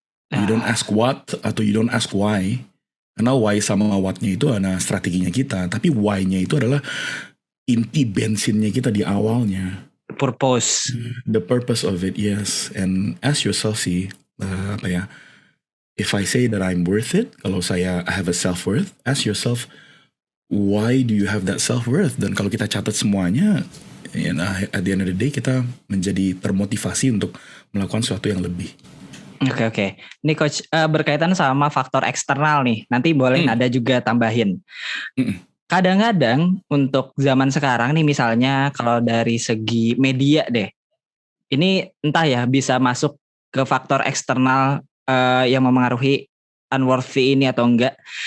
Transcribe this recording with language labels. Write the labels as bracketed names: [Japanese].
[English] You don't ask what [Indonesian] atau [English] you don't ask why. [Indonesian] Karena why sama what-nya itu adalah strateginya kita, tapi why-nya itu adalah inti bensinnya kita di awalnya. [English] Purpose. The purpose of it, yes. And ask yourself sih, if I say that I'm worth it, [Indonesian] kalau [English] I have a self-worth, ask yourself, why do you have that self-worth? [Indonesian] Dan kalau kita catat semuanya, [English] at the end of the day [Indonesian] kita menjadi termotivasi untuk melakukan sesuatu yang lebih. Oke. Ini Coach, berkaitan sama faktor eksternal nih. Nanti boleh ada juga tambahin. Kadang-kadang untuk zaman sekarang nih, misalnya kalau dari segi media deh, ini entah ya bisa masuk ke faktor eksternal yang memengaruhi unworthy ini atau enggak.